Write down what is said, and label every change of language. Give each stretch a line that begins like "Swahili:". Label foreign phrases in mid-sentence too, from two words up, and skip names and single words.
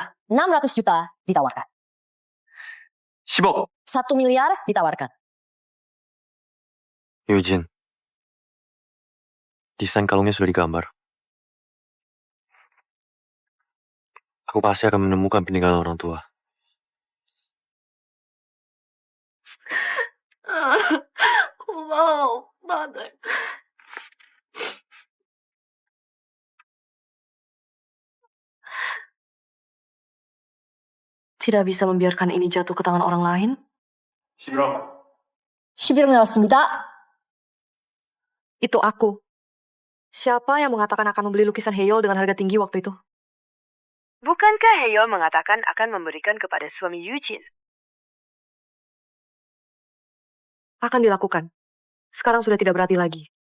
Indonesian: 600 juta ditawarkan.
Korean: 10억.
Indonesian: 1 miliar ditawarkan. Eugene, desain kalungnya sudah digambar. Aku pasti akan menemukan peninggalan orang tua.
Korean: 고마워, 마늘.
Indonesian: Tidak bisa membiarkan ini jatuh ke tangan orang lain.
Korean: 11억 나왔습니다.
Indonesian: Itu aku. Siapa yang mengatakan akan membeli lukisan Heyol dengan harga tinggi waktu itu? Bukankah Heyol mengatakan akan memberikan kepada suami Eugene? Akan dilakukan. Sekarang sudah tidak berarti lagi.